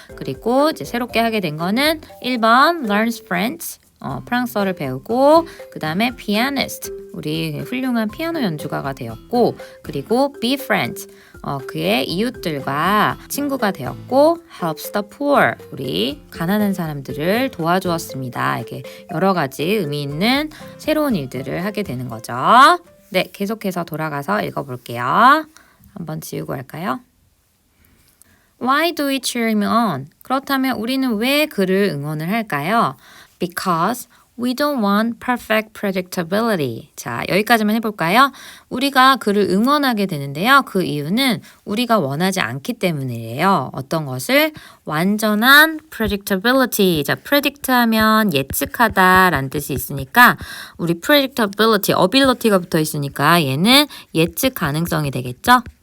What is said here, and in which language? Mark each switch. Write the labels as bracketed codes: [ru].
[ko] 그리고 이제 새롭게 하게 된 거는 1번 [en] learns French [ko] 프랑스어를 배우고 그 다음에 pianist 우리 훌륭한 피아노 연주가가 되었고 그리고 [en] be friends [ko] 그의 이웃들과 친구가 되었고 [en] helps the poor [ko] 우리 가난한 사람들을 도와주었습니다. 이렇게 여러 가지 의미 있는 새로운 일들을 하게 되는 거죠. 네, 계속해서 돌아가서 읽어볼게요. 한번 지우고 할까요? [en] Why do we cheer him on? [ko] 그렇다면 우리는 왜 그를 응원을 할까요? [en] Because we don't want perfect predictability. [ko] 자, 여기까지만 해볼까요? 우리가 그를 응원하게 되는데요. 그 이유는 우리가 원하지 않기 때문이에요. 어떤 것을? 완전한 predictability. 자, predict 하면 예측하다 라는 뜻이 있으니까 우리 predictability, ability가 붙어 있으니까 얘는 예측 가능성이 되겠죠?